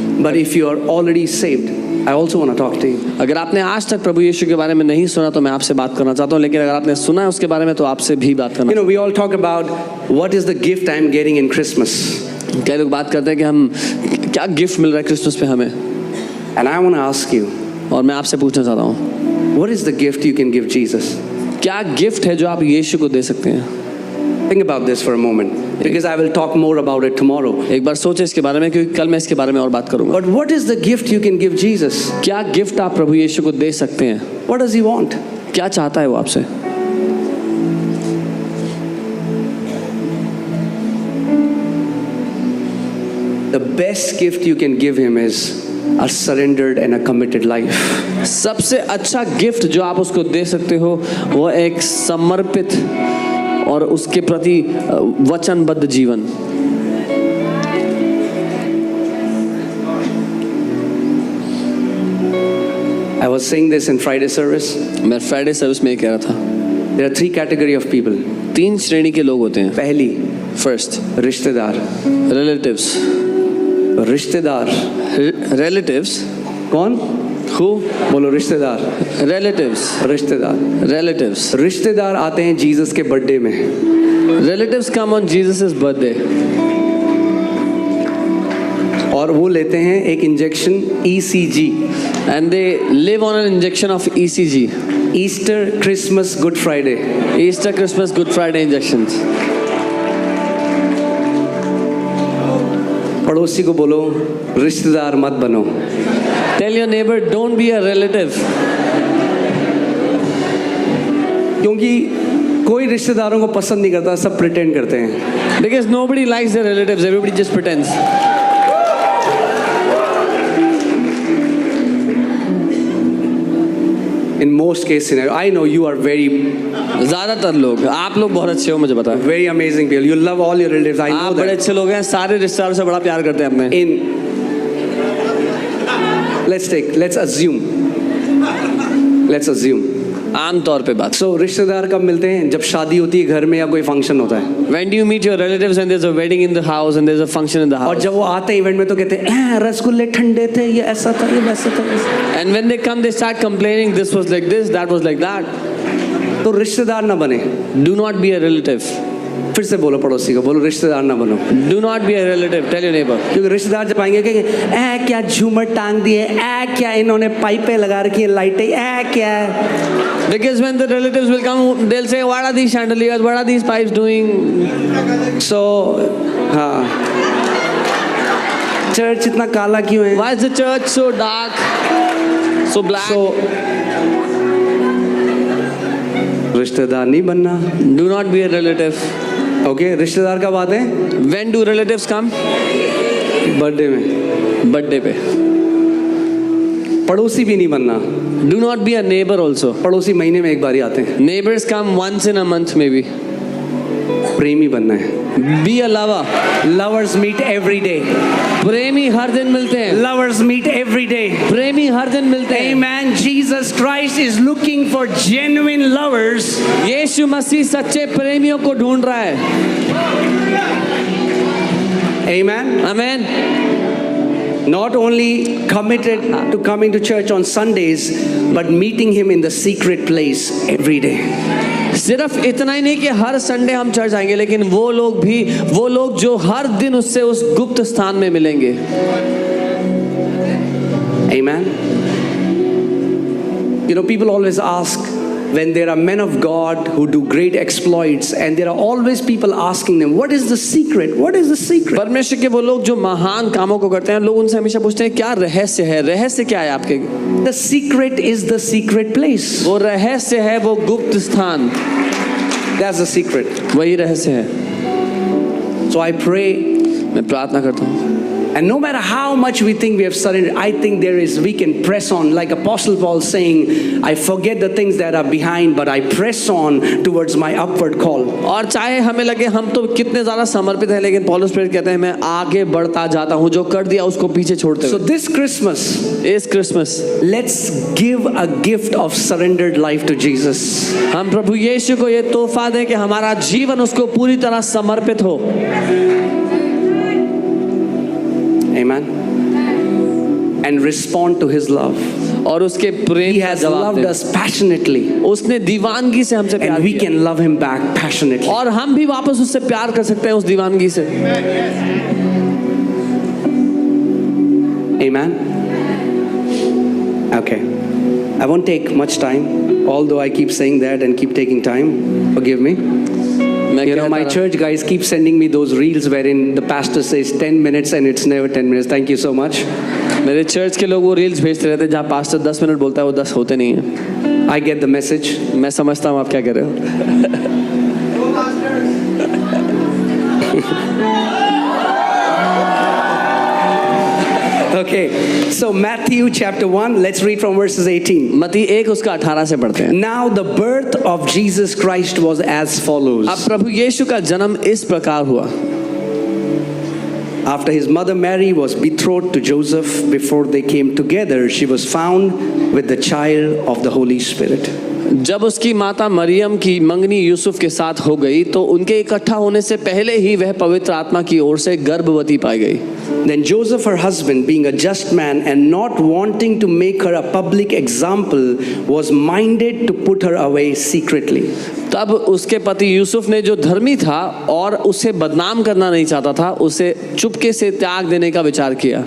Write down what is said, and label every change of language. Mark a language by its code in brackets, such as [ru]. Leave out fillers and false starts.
[en] But if you are already saved, I also want to talk to you. [hi] अगर आपने आज तक प्रभु यीशु के बारे में नहीं सुना तो मैं आपसे बात करना चाहता हूँ, लेकिन अगर आपने सुना है उसके बारे में तो आपसे भी बात करना। [en] You know, we all talk about what is the gift I am getting in Christmas. [hi] कई लोग बात करते हैं कि हम क्या गिफ्ट मिल रहा है क्रिसमस पे हमें, [en] And I want to ask you, [hi] और मैं आपसे पूछना चाहता हूँ [en] what is the gift you can give Jesus? [hi] क्या गिफ्ट है जो आप यीशु को दे सकते हैं। [en] Think about this for a moment, because I will talk more about it tomorrow. [hi] एक बार सोचे इसके बारे में, क्योंकि कल मैं इसके बारे में और बात करूंगा। [en] But what is the gift you can give Jesus? [hi] क्या गिफ्ट आप प्रभु यीशु को दे सकते हैं, [en] What does He want? [hi] क्या चाहता है वो आपसे। [en] The best gift you can give Him is a surrendered and a committed life. [hi] सबसे अच्छा गिफ्ट जो आप उसको दे सकते हो वो एक समर्पित और उसके प्रति वचनबद्ध जीवन। [en] I was saying this in Friday service. [hi] मैं फ्राइडे सर्विस में ये कह रहा था, [en] There are three category of people. [hi] 3 श्रेणी के लोग होते हैं। पहली, [en] first [hi] रिश्तेदार। [en] Relatives. [hi] रिश्तेदार [en] relatives [hi] कौन? [en] Who? [hi] बोलो रिश्तेदार। [en] Relatives. [hi] रिश्तेदार। [en] Relatives. [hi] रिश्तेदार आते हैं जीसस के बर्थडे में। [en] relatives come on Jesus birthday [hi] और वो लेते हैं एक injection ECG, [en] and they live on an injection of ECG. [hi] Easter, Christmas, good Friday. [en] Easter, Christmas, Good Friday injections. [hi] पड़ोसी को बोलो रिश्तेदार मत बनो। [en] Tell your neighbor, don't be a relative. [hi] क्योंकि कोई रिश्तेदारों को पसंद नहीं करता, सब प्रिटेंड करते हैं। [en] Because nobody likes their relatives, everybody just pretends. In most case scenario, I know you are very [hi] ज़्यादातर लोग, आप लोग बहुत अच्छे हो, मुझे पता है। [en] very amazing people. You love all your relatives. I know [hi] आप बड़े [en] that. [hi] अच्छे लोग हैं, सारे रिश्तेदारों से बड़ा प्यार करते हैं अपने। [en] Let's assume let's assume. [hi] आम तौर पे बात। सो रिश्तेदार कब मिलते हैं? जब शादी होती है घर में या कोई फंक्शन होता है। [en] When do you meet your relatives and there's a wedding in the house and there's a function in the [hi] और [en] house? [hi] जब वो आते हैं इवेंट में तो कहते हैं रसगुल्ले ठंडे थे, ये ऐसा था, ये वैसा था। [en] And when they come, they start complaining. This was like this, that was like that. [hi] तो रिश्तेदार ना बने। [en] Do not be a relative. [hi] फिर से बोलो पड़ोसी को, बोलो रिश्तेदार ना बनो। [en] Do not be a relative. Tell your neighbor. [hi] क्योंकि रिश्तेदार जब आएंगे कहेंगे क्या झूमर टांग दिए, क्या इन्होंने पाइपें लगा रखी हैं, लाइटें, क्या। [en] Because when the relatives will come, they'll say, "What are these chandeliers? What are these pipes doing?" [hi] सो हाँ, चर्च इतना काला क्यों है? [en] Why is the church so dark, so black? [hi] सो रिश्तेदार नहीं बनना। [en] Do not be a relative. [hi] Okay, रिश्तेदार कब आते हैं? [en] When do relatives come? [hi] Birthday में। Birthday पे. पड़ोसी भी नहीं बनना। [en] Do not be a neighbor also. [hi] पड़ोसी महीने में एक बार ही आते हैं। [en] Neighbors come once in a month maybe. [hi] प्रेमी बनना है। [en] Be a lover. Lovers meet every day. [hi] प्रेमी हर दिन मिलते हैं। [en] Lovers meet every day. [hi] प्रेमी हर दिन मिलते हैं। [en] Amen. Jesus Christ is looking for genuine lovers. [hi] यीशु मसीह सच्चे प्रेमियों को ढूंढ रहा है। [en] Amen. Amen. Not only committed to coming to church on Sundays, but meeting him in the secret place every day. सिर्फ इतना ही नहीं कि हर Sunday हम चर्च आएंगे, लेकिन वो लोग जो हर दिन उससे उस गुप्त स्थान में मिलेंगे। Amen. You know, people always ask when there are men of God who do great exploits, and there are always people asking them, what is the secret? What is the secret? [hi] परमेश्वर के वो लोग जो महान कामों को करते हैं, लोग उनसे हमेशा पूछते हैं क्या रहस्य है? रहस्य क्या है आपके? [en] The secret is the secret place. [hi] वो रहस्य है वो गुप्त स्थान। [en] That's the secret. [hi] वही रहस्य है। [en] So I pray, [hi] मैं प्रार्थना करता हूँ। [en] and no matter how much we think we have surrendered, I think we can press on, like Apostle Paul saying, I forget the things that are behind, but I press on towards my upward call. [hi] और चाहे हमें लगे हम तो कितने ज्यादा समर्पित हैं, लेकिन पौलुस प्रेरित कहते हैं मैं आगे बढ़ता जाता हूँ, जो कर दिया उसको पीछे छोड़ते [en] So [hi] हुए। [en] this Christmas, [hi] इस Christmas [en] let's give a gift of surrendered life to Jesus. [hi] हम प्रभु यीशु को ये तोहफा दें कि हमारा जीवन उसको पूरी तरह समर्पित हो। [en] Amen. And respond to his love. [hi] और उसके प्रेम [en] He [hi] का [en] has [hi] जवाब [en] loved [hi] दें। [en] us passionately, [hi] उसने दीवानगी से हमसे प्यार [en] and we [hi] किया, [en] can love him back passionately. [hi] और हम भी वापस उससे प्यार कर सकते हैं उस दीवानगी से। [en] Amen. Okay. I won't take much time, although I keep saying that and keep taking time. Forgive me. [hi] मैं [en] You know, my church guys keep sending me those reels wherein the pastor says 10 minutes and it's never 10 minutes. Thank you so much. [hi] मेरे church के लोग वो reels भेजते रहते हैं जहाँ pastor 10 minute बोलता है वो 10 होते नहीं हैं। [en] I get the message. [hi] मैं समझता हूँ आप क्या कर रहे हो। [en] Okay, so Matthew chapter 1, let's read from verses 18. [hi] मत्ती 1 उसका 18 से पढ़ते हैं। [en] Now the birth of Jesus Christ was as follows. [hi] अब प्रभु यीशु का जन्म इस प्रकार हुआ। [en] After his mother Mary was betrothed to Joseph, before they came together, she was found with the child of the Holy Spirit. [hi] जब उसकी माता मरियम की मंगनी यूसुफ के साथ हो गई तो उनके इकट्ठा होने से पहले ही वह पवित्र आत्मा की ओर से गर्भवती पाई गई। [en] Then Joseph, her husband, being a just man and not wanting to make her a public example, was minded to put her away secretly. [hi] तब उसके पति यूसुफ ने जो धर्मी था और उसे बदनाम करना नहीं चाहता था, उसे चुपके से त्याग देने का विचार किया।